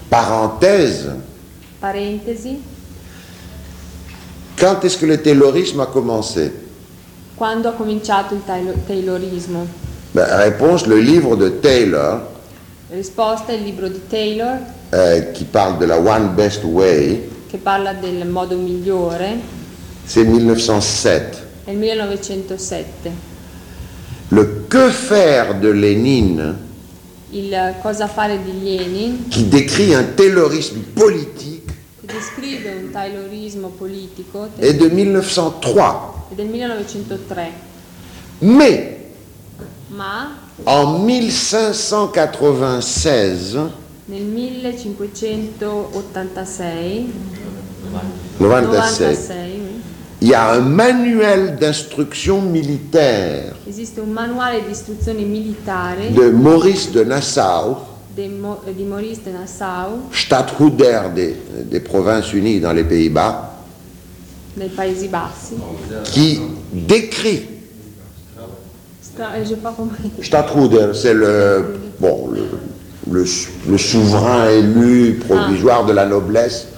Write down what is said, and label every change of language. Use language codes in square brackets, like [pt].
[fr] Parenthèse. [it] Parentesi. [fr] Quand est-ce que le taylorisme a commencé? [it] Quando ha cominciato il taylorismo? [fr] Ben, réponse, le livre de Taylor. [it] Risposta, il libro di Taylor. [fr] Qui parle de la One Best Way. [it] Che parla del modo migliore. [fr] C'est 1907. [it] È il 1907. [fr] Le que faire de Lénine. [it] Il cosa fare di Lenin. [fr] Qui décrit un taylorisme politique. [it] Che descrive un taylorismo politico. È del 1903. È del 1903. [fr] Mais. [it] Ma. [fr] En 1596. [it] Nel 1586. 96. [fr] Il y a un manuel d'instruction militaire. [it] Esiste un manuale di istruzione militare. [fr] De Maurice de Nassau. [it] Di Maurice de Nassau. [fr] Stadhouder des Provinces Unies dans les Pays-Bas. [it] Nei Paesi Bassi. [fr] Qui décrit. J'ai pas compris. Stadhouder, c'est le souverain élu provisoire de la noblesse.